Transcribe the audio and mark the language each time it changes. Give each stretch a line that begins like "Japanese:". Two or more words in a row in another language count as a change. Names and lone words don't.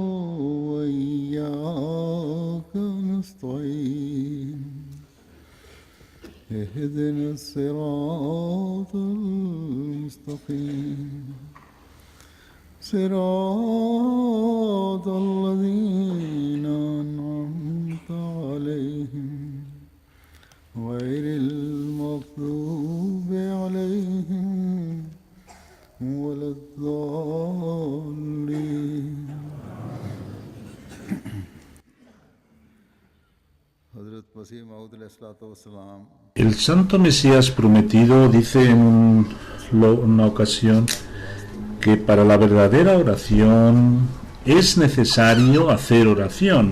Arabic: وإياك نستعين اهدنا الصراط المستقيم صراط الذين أنعمت عليهم غير المغضوب عليهم ولا الضالين.
Spanish: El santo Mesías prometido dice en una ocasión que para la verdadera oración es necesario hacer oración.